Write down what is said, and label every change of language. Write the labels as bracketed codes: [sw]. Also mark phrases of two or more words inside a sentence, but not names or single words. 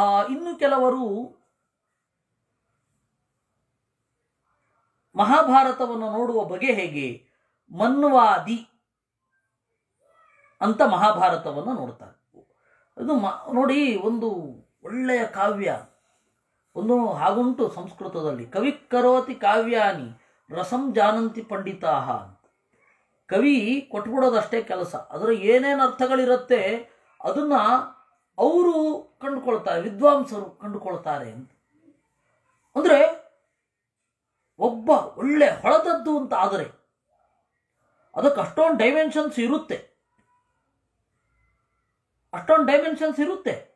[kn] ಇನ್ನು ಕೆಲವರು ಮಹಾಭಾರತವನ್ನು ನೋಡುವ ಬಗೆ ಹೇಗೆ? ಮನ್ವಾದಿ ಅಂತ ಮಹಾಭಾರತವನ್ನು ನೋಡ್ತಾರೆ. ಅದು ನೋಡಿ, ಒಂದು ಒಳ್ಳೆಯ ಕಾವ್ಯ. ಒಂದು ಹಾಗುಂಟು ಸಂಸ್ಕೃತದಲ್ಲಿ, [sa] ಕವಿ ಕರೋತಿ ಕಾವ್ಯಾನಿ ರಸಂ ಜಾನಂತಿ ಪಂಡಿತಾಹ. [kn] ಕವಿ ಕೊಟ್ಬಿಡೋದಷ್ಟೇ ಕೆಲಸ, ಅದರ ಏನೇನು ಅರ್ಥಗಳಿರುತ್ತೆ ಅದನ್ನ ಅವರು ಕಂಡುಕೊಳ್ತಾರೆ, ವಿದ್ವಾಂಸರು ಕಂಡುಕೊಳ್ತಾರೆ ಅಂತ. ಅಂದ್ರೆ ಒಬ್ಬ ಒಳ್ಳೆ ಹೊಳೆದದ್ದು ಅಂತ ಆದರೆ ಅದಕ್ಕೆ ಅಷ್ಟೊಂದು ಡೈಮೆನ್ಷನ್ಸ್ ಇರುತ್ತೆ, ಅಷ್ಟೊಂದು ಡೈಮೆನ್ಷನ್ಸ್ ಇರುತ್ತೆ.